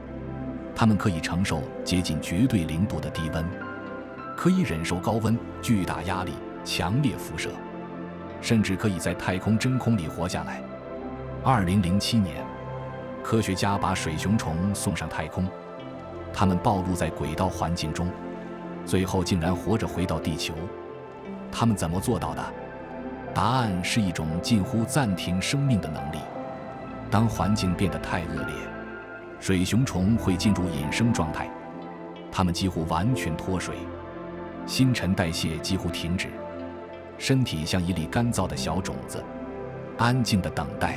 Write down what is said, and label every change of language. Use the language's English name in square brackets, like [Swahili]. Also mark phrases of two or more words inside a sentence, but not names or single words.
[Chinese] 它們可以承受接近絕對0度的低溫，可以忍受高溫、巨大壓力、強烈輻射，甚至可以在太空真空裡活下來。2007年，科學家把水熊蟲送上太空，它們暴露在軌道環境中，最後竟然活着回到地球。它們怎麼做到的？答案是一種近乎暫停生命的能力。當環境變得太惡劣，水熊蟲會進入隱生狀態，它們幾乎完全脫水，新陳代謝幾乎停止，身體像一粒乾燥的小種子，安靜地等待。